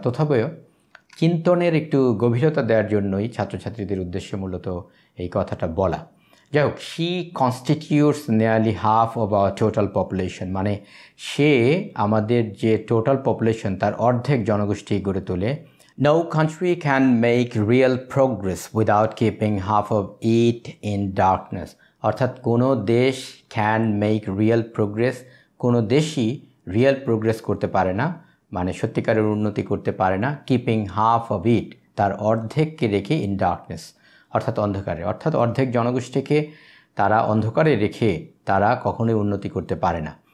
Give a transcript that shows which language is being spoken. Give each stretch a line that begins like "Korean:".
Bangla: তথাপিও চিন্তনের একটু গভীরতা দেওয়ার জন্যই ছাত্রছাত্রীদের উদ্দেশ্যে মূলত এই কথাটা বলা। যাই হোক,
English: she constitutes nearly half of our total population,
Bangla: মানে সে আমাদের যে টোটাল পপুলেশন তার অর্ধেক জনগোষ্ঠী গড়ে তোলে।
English: No country can make real progress without keeping half of it in darkness.
Bangla: অর্থাৎ কোনো দেশ
English: can make real progress,
Bangla: কোনো দেশই রিয়েল প্রোগ্রেস করতে পারে না, মানে সত্যিকারের উন্নতি করতে পারে না,
English: keeping half of it,
Bangla: তার অর্ধেককে রেখে
English: in darkness,
Bangla: অর্থাৎ অন্ধকারে। অর্থাৎ অর্ধেক জনগোষ্ঠীকে তারা অন্ধকারে রেখে তারা কখনোই উন্নতি করতে পারে না।